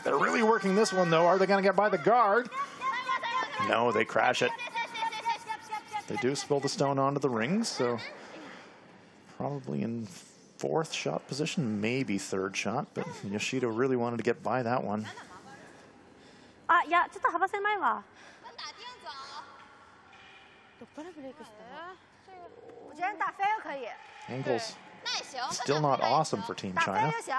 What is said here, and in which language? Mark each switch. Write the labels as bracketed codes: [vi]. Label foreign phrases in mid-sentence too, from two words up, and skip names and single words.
[en] They're really working this one, though. Are they going to get by the guard? No, they crash it. They do spill the stone onto the rings, so probably in fourth shot position, maybe third shot, but Yoshida really wanted to get by that one. [ja] あ、いや、ちょっと幅狭いわ。どっからブレイクしたの？ [zh] 我觉得打飞了可以。 [en] Angles still not awesome for Team China.